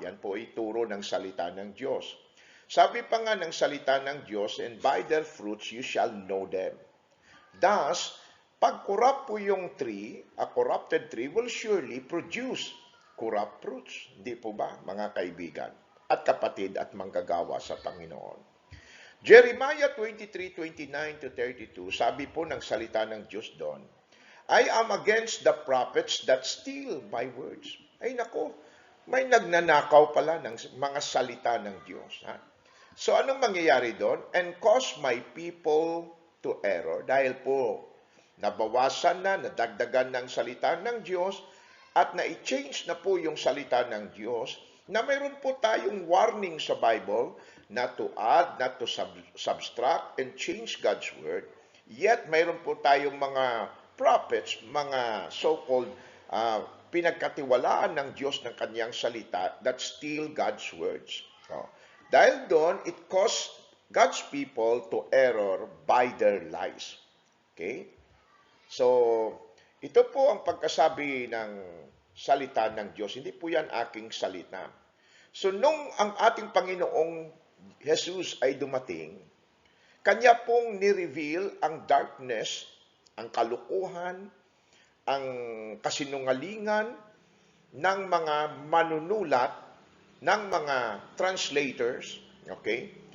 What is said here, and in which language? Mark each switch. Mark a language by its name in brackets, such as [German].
[Filipino] Yan po ay turo ng salita ng Diyos. Sabi pa nga ng salita ng Diyos, [English] and by their fruits you shall know them. Thus, [Filipino] pag corrupt po yung tree, [English] a corrupted tree will surely produce corrupt fruits. [Filipino] Di po ba, mga kaibigan at kapatid at manggagawa sa Panginoon? [English] Jeremiah 23:29-32, [Filipino] sabi po ng salita ng Diyos doon, [English] I am against the prophets that steal my words. [Filipino] Ay nako, may nagnanakaw pala ng mga salita ng Diyos. Ha? So anong mangyayari doon? [English] And cause my people to error. [Filipino] Dahil po, nabawasan na, nadagdagan ng salita ng Diyos, at na-change na po yung salita ng Diyos, na mayroon po tayong warning sa Bible, [English] not to add, not to subtract, and change God's word. [Filipino] Yet, mayroon po tayong mga prophets, mga so-called pinagkatiwalaan ng Diyos ng kanyang salita [English] that steal God's words. So, [Filipino] dahil doon, [English] it caused God's people to error by their lies. Okay? [Filipino] So, ito po ang pagkasabi ng salita ng Diyos. Hindi po yan aking salita. So, nung ang ating Panginoong Jesus ay dumating, kanya pong ni-reveal ang darkness, ang kalukuhan, ang kasinungalingan ng mga manunulat, ng mga translators, okay?